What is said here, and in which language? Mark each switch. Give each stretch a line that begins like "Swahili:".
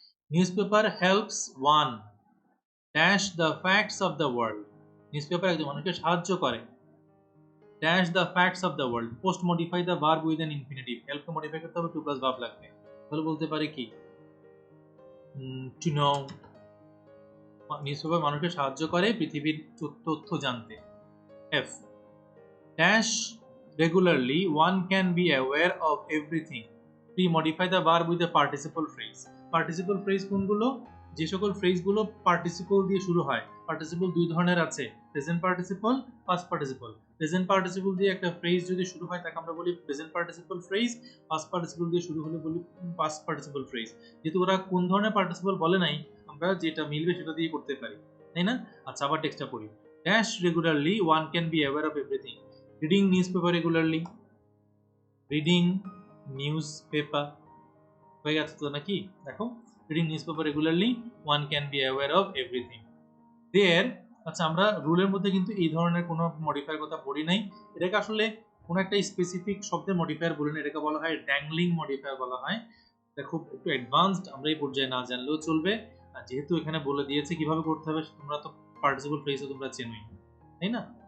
English: newspaper helps one dash the facts of the world, newspaper
Bangla: একজন মানুষকে সাহায্য করে
English: Dash the facts of the world. Post modify the verb with an infinitive,
Bangla: হেল্পকে modify করতে হবে, two plus verb লাগবে। তাহলে বলতে পারি কি?
English: to know,
Bangla: নিউজপেপার মানুষকে সাহায্য করে পৃথিবীর তথ্য জানতে।
English: F dash regularly one can be aware of everything, pre-modify the verb with the participle phrase.
Bangla: Participle phrase কোনগুলো? যে সকল ফ্রেজগুলো পার্টিসিপল দিয়ে শুরু হয়। পার্টিসিপল দুই ধরনের আছে, present participle, past participle. Present participle দিয়ে একটা ফ্রেজ যদি শুরু হয় তাকে আমরা বলি present participle phrase, past participle দিয়ে শুরু হলে বলি পাস্ট পার্টিসিপল ফ্রেজ। যেহেতু ওরা কোন ধরনের পার্টিসিপল বলে নাই, আমরা যেটা মিলবে সেটা দিয়ে করতে পারি, তাই না? আচ্ছা, আবার টেক্সটটা পড়ি।
English: Dash regularly one can be aware of everything. Reading newspaper regularly, reading newspaper
Bangla: হয়ে গেছে তো নাকি? দেখো,
English: reading newspaper regularly one can be aware of everything.
Bangla: There, আচ্ছা, আমরা রুলের মধ্যে কিন্তু এই ধরনের কোনো মডিফায়ার কথা পড়ি নাই। এটাকে আসলে কোনো একটা স্পেসিফিক শব্দের মডিফায়ার বলি না, এটাকে বলা হয় ড্যাংলিং মডিফায়ার বলা হয়। এটা খুব একটু অ্যাডভান্সড, আমরা এই পর্যায়ে না জানলেও চলবে। আর যেহেতু এখানে বলে দিয়েছে কিভাবে করতে হবে, তোমরা তো পার্টিসিপল ফ্রেজও তোমরা চেনোই, তাই না?